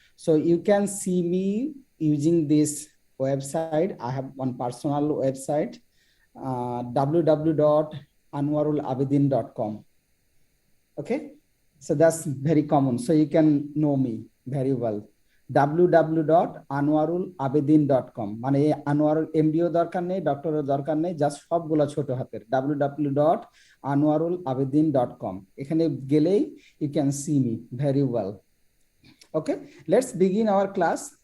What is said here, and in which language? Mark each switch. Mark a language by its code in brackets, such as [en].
[en] So you can see me using this website. I have one personal website, www.anwarulabidin.com. Okay, so that's very common. So you can know me very well. www.anwarulabidin.com. [bn] মানে আনোয়ারুল এমডিও দরকার নেই, ডক্টরের দরকার নেই, just সবগুলো ছোট হাতের www.anwarulabidin.com. এখানে গেলেই [en] you can see me very well. Okay, let's begin our class.